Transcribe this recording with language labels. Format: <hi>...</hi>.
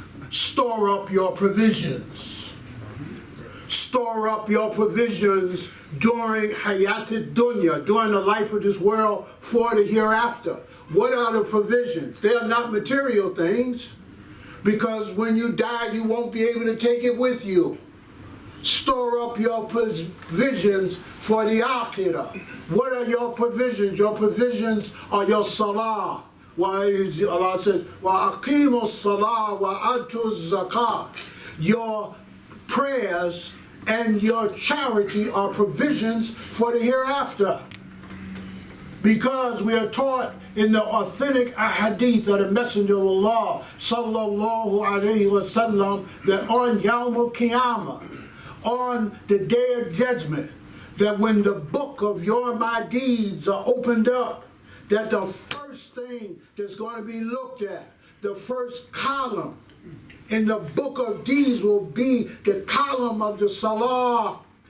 <en>Store up your provisions. Store up your provisions during Hayat Dunya, during the life of this world for the hereafter." What are the provisions? They are not material things, because when you die, you won't be able to take it with you. Store up your provisions for the akhirah. What are your provisions? Your provisions are your salah. Allah says,</en> <ar>وَأَقِيمُوا الصَّلَاةَ وَأَتُوا الزَّكَاةَ.</ar> <en>Your prayers and your charity are provisions for the hereafter. Because we are taught in the authentic hadith of the Messenger of Allah, sallallahu alayhi wa sallam, that on Yawm al-Qiyamah, on the Day of Judgment, that when the book of your my deeds are opened up, that the first thing that's going to be looked at, the first column in the book of deeds will be the column of the salah.</en>